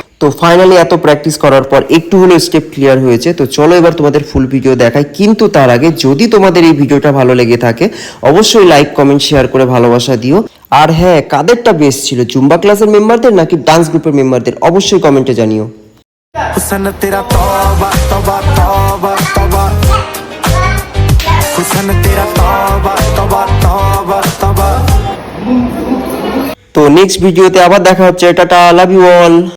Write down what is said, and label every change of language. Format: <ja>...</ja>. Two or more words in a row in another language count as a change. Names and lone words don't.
<bn>তো ফাইনালি এত প্র্যাকটিস করার পর একটু হলেও স্টেপ ক্লিয়ার হয়েছে। তো চলো এবার তোমাদের ফুল ভিডিও দেখাই, কিন্তু তার আগে যদি তোমাদের এই ভিডিওটা ভালো লেগে থাকে অবশ্যই</bn> <en>like comment share</en> <bn>করে ভালোবাসা দিও। আর হ্যাঁ, কাদেরটা বেস্ট ছিল, জুম্বা ক্লাসের মেম্বারদের নাকি ডান্স গ্রুপের মেম্বারদের, অবশ্যই কমেন্টে জানিও।</bn> <hi>हुस्न तेरा तौबा तौबा तौबा तौबा। हुस्न तेरा तौबा तौबा तौबा तौबा।</hi> <bn>তো নেক্সট ভিডিওতে আবার দেখা হচ্ছে, টাটা,</bn> <en>love you all.</en>